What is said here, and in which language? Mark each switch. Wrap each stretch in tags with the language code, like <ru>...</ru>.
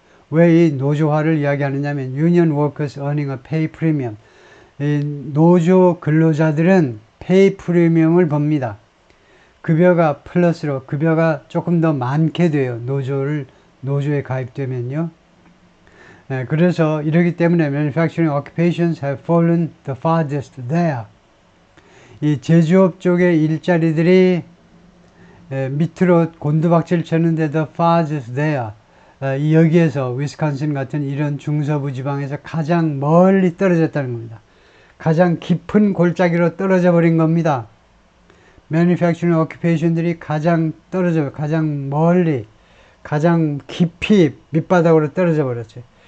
<ko>왜 이 노조화를 이야기하느냐면</ko> <en>union workers earning a pay premium,</en> <ko>이 노조 근로자들은 pay 프리미엄을 법니다. 급여가 플러스로 급여가 조금 더 많게 돼요. 노조에 가입되면요. 그래서 이러기 때문에</ko> <en>manufacturing occupations have fallen the farthest there.</en> <ko>이 제조업 쪽의 일자리들이 밑으로 곤두박질 쳤는데</ko> <en>the farthest there.</en> <ko>여기에서 위스콘신 같은 이런 중서부 지방에서 가장 멀리 떨어졌다는 겁니다. 가장 깊은 골짜기로 떨어져 버린 겁니다. manufacturing occupation들이 가장 멀리, 가장 깊이 밑바닥으로 떨어져 버렸죠.</ko>